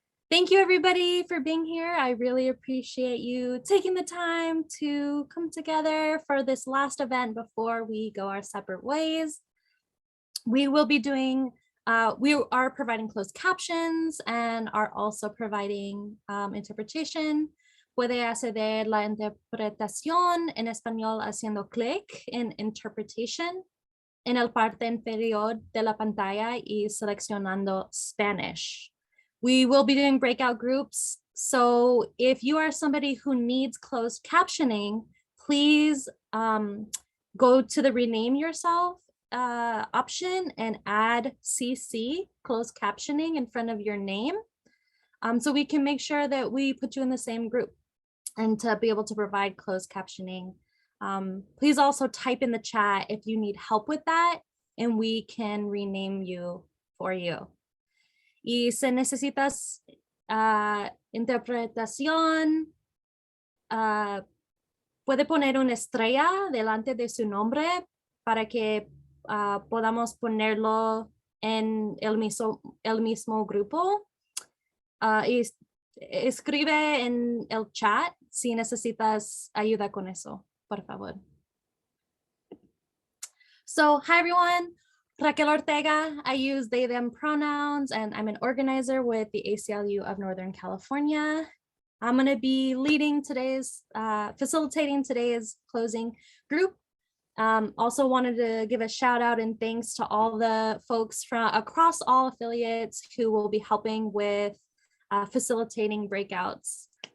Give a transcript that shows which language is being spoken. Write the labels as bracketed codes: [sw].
[en] Thank you everybody for being here. I really appreciate you taking the time to come together for this last event before we go our separate ways. We will be doing, we are providing closed captions and are also providing interpretation. [es] Puede acceder la interpretación en español haciendo clic en interpretation en el parte inferior de la pantalla y seleccionando Spanish. [en] We will be doing breakout groups. So if you are somebody who needs closed captioning, please go to the rename yourself option and add CC, closed captioning, in front of your name. So we can make sure that we put you in the same group and to be able to provide closed captioning. Please also type in the chat if you need help with that and we can rename you for you. [es] Y si necesitas interpretación, puede poner una estrella delante de su nombre para que podamos ponerlo en el mismo grupo. Y escribe en el chat si necesitas ayuda con eso, por favor. [en] So, hi everyone. Raquel Ortega, I use they, them pronouns, and I'm an organizer with the ACLU of Northern California. I'm going to be leading today's, facilitating today's closing group. Also wanted to give a shout out and thanks to all the folks from across all affiliates who will be helping with facilitating breakouts.